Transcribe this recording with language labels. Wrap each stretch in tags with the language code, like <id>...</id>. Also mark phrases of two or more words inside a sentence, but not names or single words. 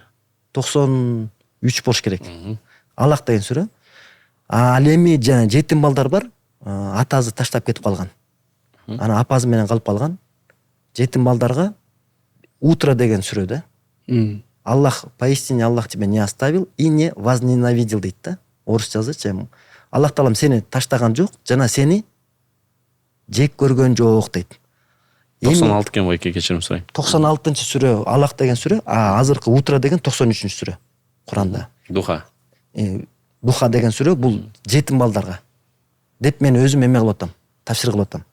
<ky>93 болуш керек. Алак деген сүрө. Ал эми жана жетим балдар бар, атасы таштап кетип калган. Анан апасы менен калып калган. Жетим балдарга утро деген сүрө да. Аллах,</ky> <ru>поистине Аллах тебя не оставил и не возненавидел</ru> <ky>дейт да. Орусчасы Аллах Таалам сени таштаган жок, жана сени жек көргөн жок дейт. 96 экен байке, кечирим сурайм. 96 сүрө Аллах деген сүрө, азыркы утро деген 93 сүрө Куранда. Духа. Духа деген сүрө бул жетим балдарга деп мен өзүм эме кылып атам, тапшыр кылып атам.</ky>